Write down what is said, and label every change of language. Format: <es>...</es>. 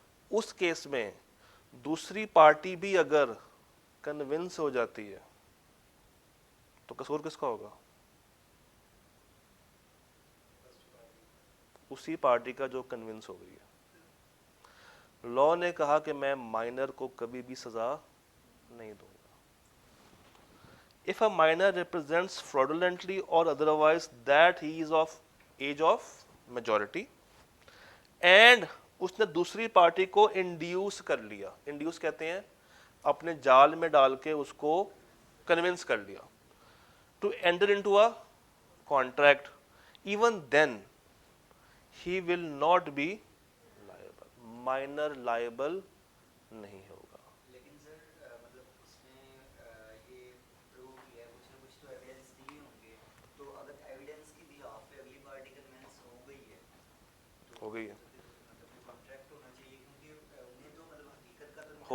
<ur>اس case میں دوسری party بھی اگر کنونس ہو جاتی ہے تو قصور کس کا ہوگا؟ اسی پارٹی کا جو کنونس ہو گئی ہے. لا نے کہا کہ میں مائنر کو کبھی بھی سزا نہیں دوں گا.</ur> <en>If a minor represents fraudulently or otherwise that he is of age of majority and</en> <ur>اس نے دوسری پارٹی کو انڈیوس کر لیا,</ur> <en>Induce کہتے ہیں اپنے جال میں ڈال کے اس کو کنونس کر لیا, to enter into a contract, even then he will not be liable.</en> <ur>minor liable نہیں ہوگا. لیکن سر مطلب اس نے یہ پروو کیا ہے, کچھ نہ کچھ تو ایویڈنس دیے ہوں گے, تو اگر ایویڈنس کی بہاف پہ اگلی پارٹی کنوینس ہو گئی ہے تو ہو گئی ہے, پھر مطلب جو کانٹریکٹ ہونا چاہیے, کیونکہ انہیں تو مطلب حقیقت کا تو</ur>